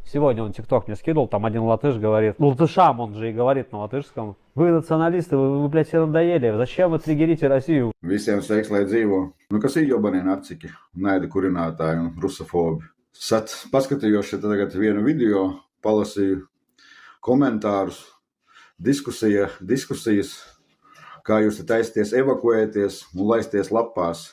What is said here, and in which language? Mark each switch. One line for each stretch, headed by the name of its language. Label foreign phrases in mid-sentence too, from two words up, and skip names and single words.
Russian: Сегодня он ТикТок мне скидывал, там один латыш говорит, латышам он же и говорит на латышском. Вы националисты, вы блядь, все надоели, зачем вы триггерите Россию?
Latvian: Visiem sveiks, lai dzīvo. Nu, kas ir
Russian: ёбаные нарцики,
Latvian: naida kurinātāji un rusofobi. Paskatījos šeit tagad vienu video, palasīju komentārus, diskusijas, kā jūs taisties evakuēties un laisties lapās.